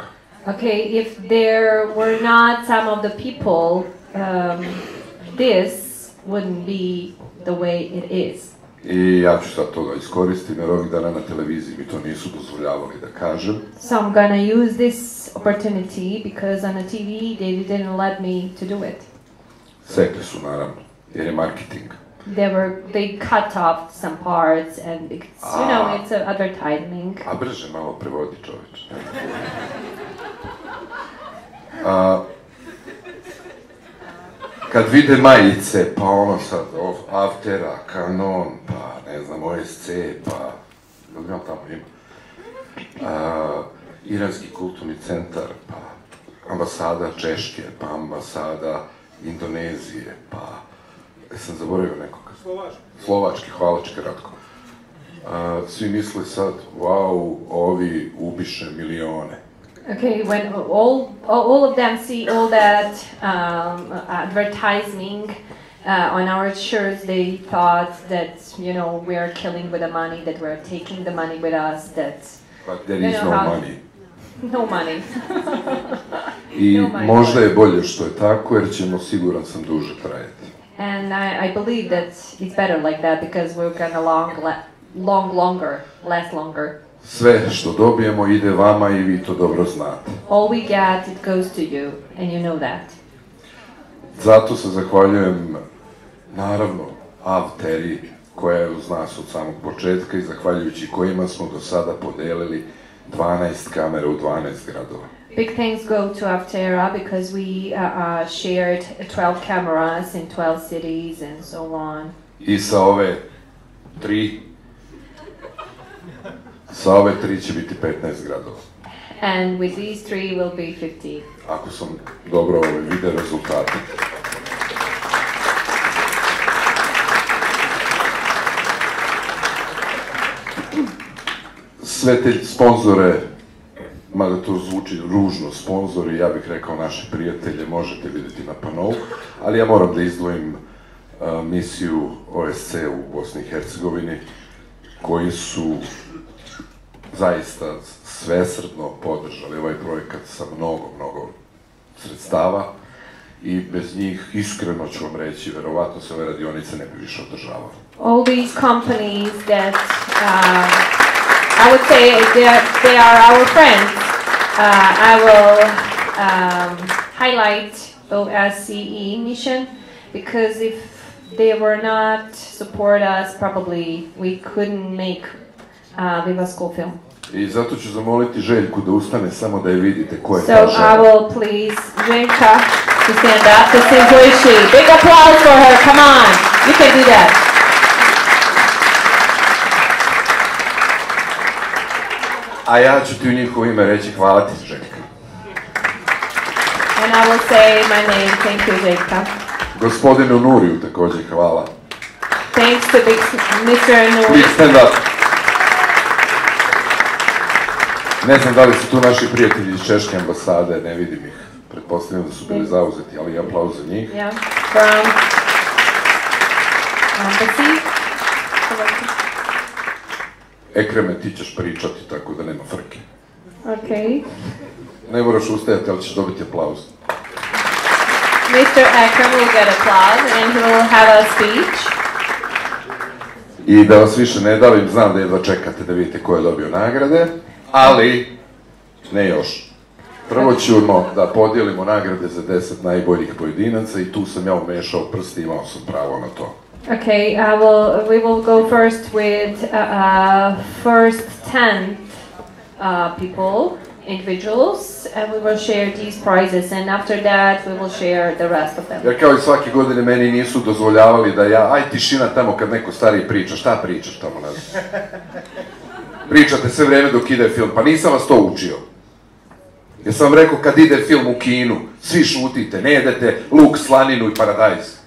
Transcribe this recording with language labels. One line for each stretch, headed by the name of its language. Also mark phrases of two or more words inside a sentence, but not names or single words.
English: Okay, if there were not some of the people, this wouldn't be the way it is.
Bosnian: I ja ću sad to da iskoristim jer ovih dana na televiziji mi to nisu dozvoljavali da kažem.
English: So I'm gonna use this opportunity because on the TV they didn't let me to do it.
Bosnian: Sekli su naravno, jer je marketing.
English: They cut off some parts and it's, you know, it's an advertising.
Bosnian: A brže malo prevodi čoveč. Kad vide majice, pa ono sad, Aftera, Canon, pa ne znam, OSC, pa, ima tamo ima, Iranski kulturni centar, pa ambasada Češke, pa ambasada Indonezije, pa, sam zaboravio nekoga. Slovački, hvala ti Ratko. Svi misle sad, wow, ovi ubiše milione.
English: Okay, when all of them see all that advertising on our shirts, they thought that, you know, we are killing with the money, that we're taking the money with us, that... But there is no money. No money.
Bosnian: I možda je bolje što je tako, jer ćemo, siguran sam, duže trajati.
English: And I believe that it's better like that, because we're gonna last longer.
Bosnian: Sve što dobijemo ide vama i vi to dobro znate.
English: All we get, it goes to you, and you know that.
Bosnian: Zato se zahvaljujem, naravno, Avteri, koja je uz nas od samog početka i zahvaljujući kojima smo do sada podelili 12 kamera u 12 gradova.
English: Big thanks go to Avtera because we shared 12 cameras in 12 cities and so on.
Bosnian: I sa ove tri će biti 15 gradova.
English: And with these three will be 50.
Bosnian: Ako sam dobro vidio rezultate. Sve te sponzore, mada to zvuči ružno, sponzori, ja bih rekao naše prijatelje, možete vidjeti na panou, ali ja moram da izdvojim misiju OSC u Bosni i Hercegovini, koji su zaista svesrdno podržali ovaj projekat sa mnogo sredstava i bez njih, iskreno ću vam reći, verovatno se ove radionice ne bi više održavale.
English: All these companies that I would say they are our friends. I will highlight OSCE mission because if they were not support us, probably we couldn't make Viva School film.
Bosnian: I zato ću zamoliti Željku da ustane samo da je vidite ko je ta
English: So
Bosnian: žena.
English: I will please Željka to stand up. This is who is she. Big applause for her. Come on, you can do that.
Bosnian: A ja ću ti u njihovo ime reći hvala ti, Željka.
English: And I will say my name. Thank you, Željka.
Bosnian: Gospodinu Nuriju također hvala.
English: Thanks to Mr. Nur. Big stand up.
Bosnian: Ne znam da li su tu naši prijatelji iz Češke ambasade, ne vidim ih. Pretpostavljam da su bili zauzeti, ali aplauz za njih.
English: Yeah, from embassy.
Bosnian: Ekreme, ti ćeš pričati, tako da nema frke.
English: Okay.
Bosnian: Ne moraš ustajati, ali ćeš dobiti aplauz.
English: Mr. Ekrem will get applause and he will have a speech.
Bosnian: I da vas više ne davim, znam da jedva čekate da vidite ko je dobio nagrade, ali ne još. Prvo ćemo da podijelimo nagrade za 10 najboljih pojedinaca i tu sam ja umešao prste i imao sam pravo na to.
English: Okay, we will go first with first 10 people, individuals, and we will share these prizes, and after that we will share the rest of them.
Bosnian: Jer kao i svake godine meni nisu dozvoljavali da ja, aj tišina tamo kad neko stariji priča, šta pričaš tamo, ne znam. pričate sve vrijeme dok ide film, pa nisam vas to učio. Jer sam vam rekao kad ide film u kinu, svi šutite, ne jedete luk, slaninu i paradajz.